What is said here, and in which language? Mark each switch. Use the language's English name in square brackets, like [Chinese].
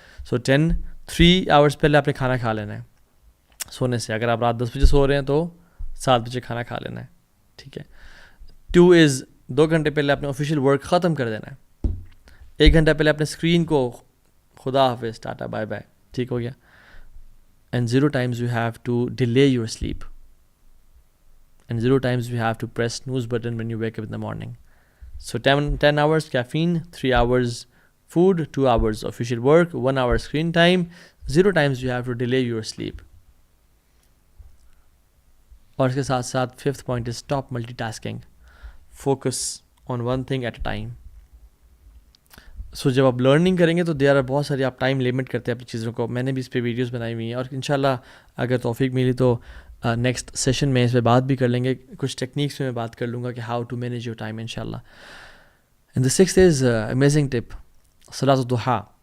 [Urdu] سو 3 hours پہلے آپ نے کھانا کھا لینا ہے سونے سے. اگر آپ رات 10 بجے سو رہے ہیں تو 7 بجے کھانا کھا لینا ہے. ٹھیک ہے. 2 از 2 گھنٹے پہلے اپنے آفیشیل ورک ختم کر دینا ہے. 1 گھنٹہ پہلے اپنے اسکرین کو خدا حافظ، ٹاٹا، بائے بائے. ٹھیک ہو گیا. [English] And 0 times you have to delay your sleep. And 0 times you have to press snooze button when you wake up in the morning. So 10 hours caffeine, 3 hours food, 2 hours official work, 1 hour screen time. 0 times you have to delay your sleep. [Urdu] اور اس کے ساتھ ساتھ [English] 5th point is stop multitasking. Focus on one thing at a time. [Urdu] سو جب آپ learning کریں گے تو there are بہت ساری، آپ ٹائم لمٹ کرتے ہیں اپنی چیزوں کو. میں نے بھی اس پہ ویڈیوز بنائی ہوئی ہیں، اور انشاءاللہ اگر توفیق ملی تو نیکسٹ سیشن میں اس پہ بات بھی کر لیں گے. کچھ ٹیکنیکس میں بات کر لوں گا کہ [English] how to manage your time [Urdu] انشاءاللہ. [English] and the 6th is amazing tip, [Urdu] صلاۃ الضحیٰ.